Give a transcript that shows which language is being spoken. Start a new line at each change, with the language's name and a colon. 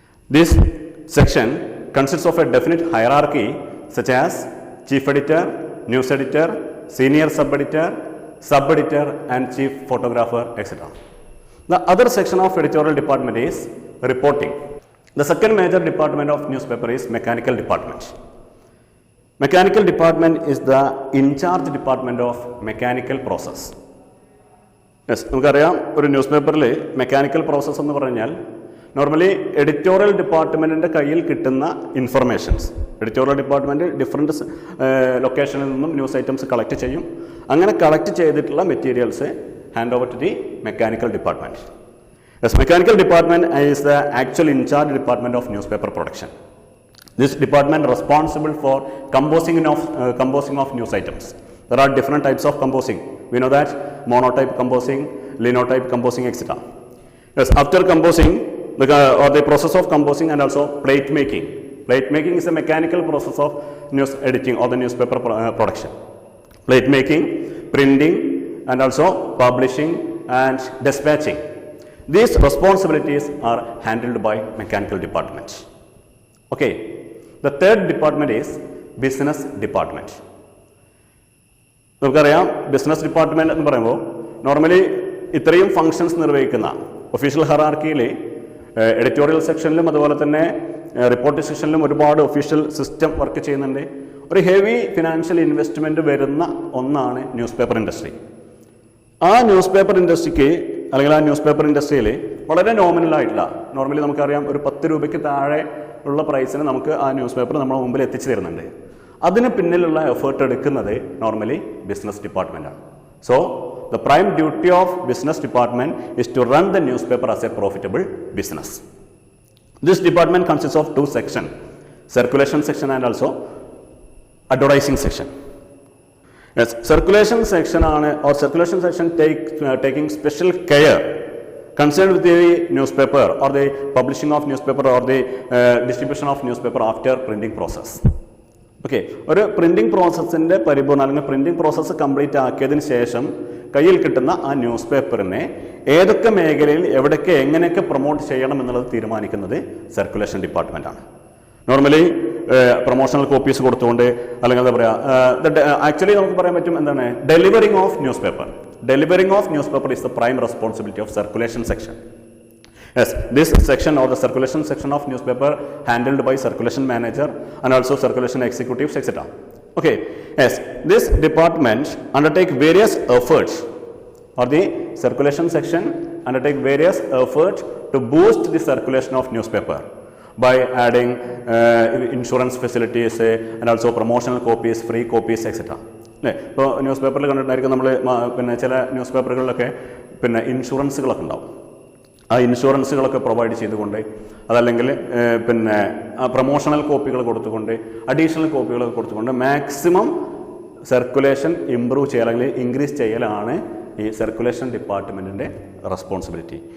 English: This section consists of a definite hierarchy such as chief editor, news editor, senior sub-editor, sub-editor, and chief photographer, etc. The other section of editorial department is reporting. The second major department of newspaper is mechanical department. Mechanical department is the in-charge department of mechanical process.
Malayalam: Yes, നമുക്കറിയാം ഒരു news പേപ്പറിൽ mechanical process എന്ന് പറഞ്ഞാൽ normally editorial ഡിപ്പാർട്ട്മെൻറ്റിൻ്റെ കയ്യിൽ കിട്ടുന്ന informations, editorial department different ലൊക്കേഷനിൽ നിന്നും news items collect ചെയ്യും. അങ്ങനെ കളക്ട് ചെയ്തിട്ടുള്ള materials
English: Hand over to the mechanical department. Yes, mechanical department is the actual in charge department of newspaper production. This department responsible for composing of news items. There are different types of composing. We know that monotype composing, linotype composing, etc. Yes, after composing, the process of composing and also plate making. Plate making is a mechanical process of news editing or the newspaper production. Plate making, printing, and also publishing and dispatching. These responsibilities are handled by mechanical department. Okay, the third department is business department.
Malayalam: നമുക്കറിയാം business department എന്ന് പറയുമ്പോൾ normally ഇത്രയും functions നിർവഹിക്കുന്ന official ഹയറാർക്കിയിൽ editorial സെക്ഷനിലും അതുപോലെ തന്നെ reporting സെക്ഷനിലും ഒരുപാട് official system work ചെയ്യുന്നുണ്ട്. ഒരു ഹെവി ഫിനാൻഷ്യൽ ഇൻവെസ്റ്റ്മെൻറ്റ് വരുന്ന ഒന്നാണ് ന്യൂസ് പേപ്പർ ഇൻഡസ്ട്രി. ആ ന്യൂസ് പേപ്പർ ഇൻഡസ്ട്രിക്ക് അല്ലെങ്കിൽ ആ ന്യൂസ് പേപ്പർ ഇൻഡസ്ട്രിയിൽ വളരെ നോമിനലായിട്ടുള്ള, നോർമലി നമുക്കറിയാം ഒരു 10 രൂപയ്ക്ക് താഴെ ഉള്ള പ്രൈസിന് നമുക്ക് ആ ന്യൂസ് പേപ്പർ നമ്മുടെ മുമ്പിൽ എത്തിച്ചു തരുന്നുണ്ട്. അതിന് പിന്നിലുള്ള എഫേർട്ട് എടുക്കുന്നത് normally business ഡിപ്പാർട്ട്മെൻറ്റാണ്.
English: So the prime duty of business department is to run the newspaper as a profitable business. This department consists of 2 sections, circulation section and also advertising section. Yes, circulation section or circulation section taking special care concerned with the newspaper or the publishing of newspaper or the distribution of newspaper after printing process.
Malayalam: Okay, ഒരു printing പ്രോസസ്സിൻ്റെ പരിപൂർണ്ണ അല്ലെങ്കിൽ printing process complete ആക്കിയതിന് ശേഷം കയ്യിൽ കിട്ടുന്ന ആ news പേപ്പറിനെ ഏതൊക്കെ മേഖലയിൽ എവിടെയൊക്കെ എങ്ങനെയൊക്കെ പ്രൊമോട്ട് ചെയ്യണം എന്നുള്ളത് തീരുമാനിക്കുന്നത് സർക്കുലേഷൻ ഡിപ്പാർട്ട്മെൻറ്റാണ്. നോർമലി പ്രൊമോഷണൽ കോപ്പീസ് കൊടുത്തുകൊണ്ട് അല്ലെങ്കിൽ എന്താ പറയുക, ആക്ച്വലി നമുക്ക് പറയാൻ പറ്റും എന്താണ്,
English: Delivering of newspaper. Delivering of newspaper is the prime responsibility of circulation section. Yes, this section or the circulation section of newspaper handled by circulation manager and also circulation executives, etc. Okay, yes, this department undertake various efforts, or the circulation section undertake various efforts to boost the circulation of newspaper by adding insurance facilities and also promotional copies, free copies, etc.
Malayalam: അല്ലേ, ഇപ്പോൾ news പേപ്പറിൽ കണ്ടിട്ടായിരിക്കും നമ്മൾ പിന്നെ ചില news പേപ്പറുകളിലൊക്കെ പിന്നെ ഇൻഷുറൻസുകളൊക്കെ ഉണ്ടാവും. ആ ഇൻഷുറൻസുകളൊക്കെ provide ചെയ്തുകൊണ്ട്, അതല്ലെങ്കിൽ പിന്നെ പ്രൊമോഷണൽ കോപ്പികൾ കൊടുത്തുകൊണ്ട്, അഡീഷണൽ കോപ്പികൾ കൊടുത്തുകൊണ്ട് മാക്സിമം സർക്കുലേഷൻ ഇമ്പ്രൂവ് ചെയ്യൽ അല്ലെങ്കിൽ ഇൻക്രീസ് ചെയ്യലാണ് ഈ സർക്കുലേഷൻ ഡിപ്പാർട്ട്മെൻറ്റിൻ്റെ റെസ്പോൺസിബിലിറ്റി.